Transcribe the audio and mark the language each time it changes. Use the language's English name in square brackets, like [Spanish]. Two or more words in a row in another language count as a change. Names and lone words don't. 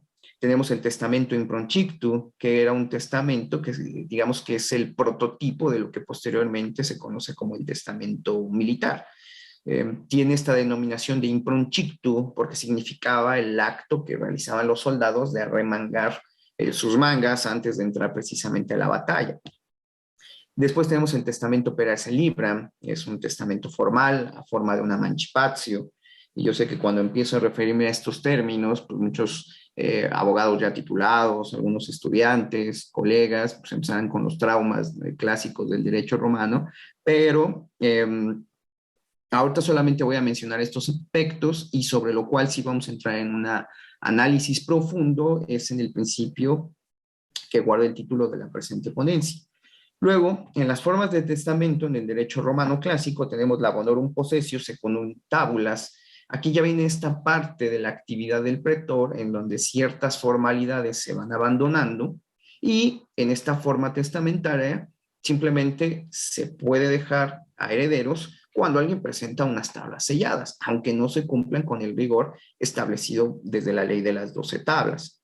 [Spanish] Tenemos el Testamento Improncictu, que era un testamento que digamos que es el prototipo de lo que posteriormente se conoce como el testamento militar. Tiene esta denominación de improncictu porque significaba el acto que realizaban los soldados de arremangar sus mangas antes de entrar precisamente a la batalla. Después tenemos el Testamento [Latin] per esse libram, [Spanish] es un testamento formal a forma de una mancipatio. Y yo sé que cuando empiezo a referirme a estos términos, pues muchos abogados ya titulados, algunos estudiantes, colegas, pues empezarán con los traumas clásicos del derecho romano, pero ahorita solamente voy a mencionar estos aspectos y sobre lo cual sí vamos a entrar en un análisis profundo, es en el principio que guarda el título de la presente ponencia. Luego, en las formas de testamento en el derecho romano clásico tenemos la [Latin] bonorum possessio secundum tabulas. [Spanish] Aquí ya viene esta parte de la actividad del pretor en donde ciertas formalidades se van abandonando y en esta forma testamentaria simplemente se puede dejar a herederos cuando alguien presenta unas tablas selladas, aunque no se cumplan con el rigor establecido desde la ley de las 12 tablas.